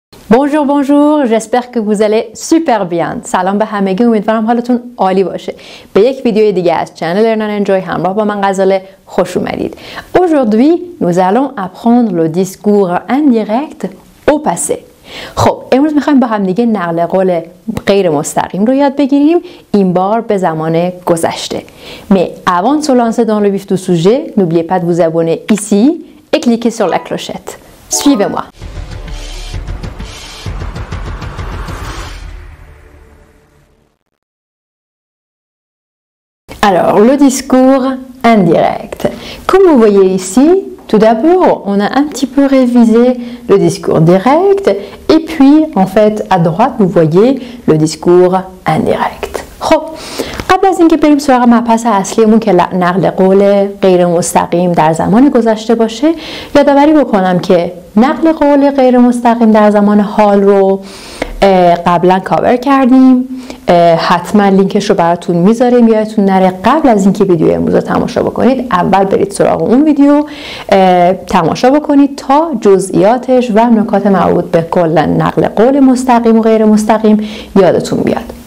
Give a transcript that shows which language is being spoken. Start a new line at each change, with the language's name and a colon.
French: Bonjour bonjour j'espère que vous allez super bien.
Persian: سلام به همگی، امیدوارم حالتون عالی باشه. به یک ویدیو دیگه از چنل Learn and Enjoy همراه با من غزاله خوش اومدید.
French: Aujourd'hui, nous allons apprendre le discours indirect au passé.
Persian: خب امروز میخوایم با هم دیگه نقل قول غیر مستقیم رو یاد بگیریم، این بار به زمان گذشته.
French: Mais avant de se lancer dans le vif du sujet, n'oubliez pas de vous abonner ici et cliquer sur la clochette. Suivez-moi. Alors, le discours indirect. Comme vous voyez ici, tout d'abord, on a un petit peu révisé le discours direct et puis, en fait, à droite, vous voyez le discours indirect.
Persian: خب، قبل از اینکه بریم سراغ مبحث اصلیمون که نقل قول غیر مستقیم در زمان گذشته باشه، یادآوری بکنم که نقل قول غیر مستقیم در زمان حال رو قبلا کاور کردیم. حتما لینکش رو براتون میذاریم، یادتون نره قبل از اینکه ویدیو امروز رو تماشا بکنید اول برید سراغ اون ویدیو تماشا بکنید تا جزئیاتش و نکات مربوط به کلا نقل قول مستقیم و غیر مستقیم یادتون بیاد.